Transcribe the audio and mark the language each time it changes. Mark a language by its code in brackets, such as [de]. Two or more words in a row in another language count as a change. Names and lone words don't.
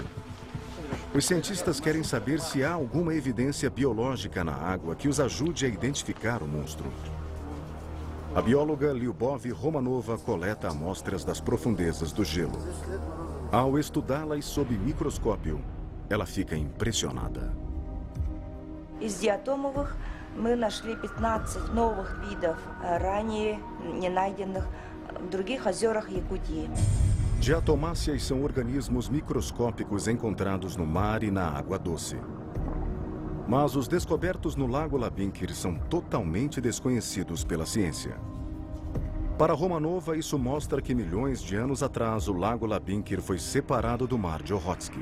[pt] Os cientistas querem saber se há alguma evidência biológica na água que os ajude a identificar o monstro. A bióloga Lyubov Romanova coleta amostras das profundezas do gelo. Ao estudá-las sob microscópio, ela fica impressionada. [ru] Из диатомовых мы нашли 15 новых видов, ранее не найденных в других озерах Якутии. [pt] Diatomáceas são organismos microscópicos encontrados no mar e na água doce. Mas os descobertos no Lago Labinker são totalmente desconhecidos pela ciência. Para Romanova, isso mostra que milhões de anos atrás o Lago Labinker foi separado do Mar de Okhotsk.